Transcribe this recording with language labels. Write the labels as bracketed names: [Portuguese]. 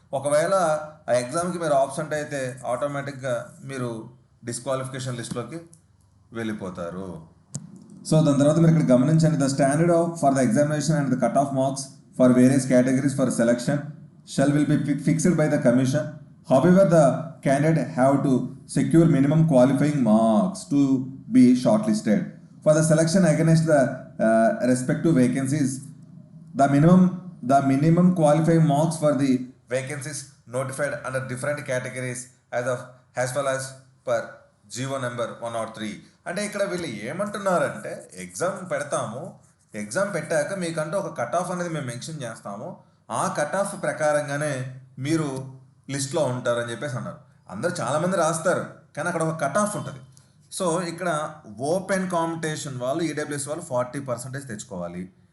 [Telugu] ఒకవేళ ఆ ఎగ్జామ్కి మీరు ఆప్షంట్ అయితే ఆటోమేటిక్గా మీరు డిస్క్వాలిఫికేషన్ లిస్ట్లోకి వెళ్ళిపోతారు. [English] so [Telugu] దాని తర్వాత మీరు ఇక్కడ గమనించండి, [English] The standard for the examination and the cut off marks for various categories for selection shall will be fixed by the commission. However the candidate have to secure minimum qualifying marks to be shortlisted for the selection against the respective vacancies. The minimum qualifying marks for the vacancies notified under different categories as well as per GO number 103. [Telugu] అంటే ఇక్కడ వీళ్ళు ఏమంటున్నారంటే exam పెడతాము, exam పెట్టాక మీకంటూ ఒక cut off అనేది మేము మెన్షన్ చేస్తాము, ఆ కట్ ఆఫ్ ప్రకారంగానే మీరు లిస్ట్లో ఉంటారని చెప్పేసి అన్నారు. అందరు చాలామంది రాస్తారు కానీ అక్కడ ఒక కట్ ఆఫ్ ఉంటుంది. సో ఇక్కడ ఓపెన్ కాంపిటీషన్ వాళ్ళు ఈడబ్ల్యూఎస్ వాళ్ళు 40% తెచ్చుకోవాలి.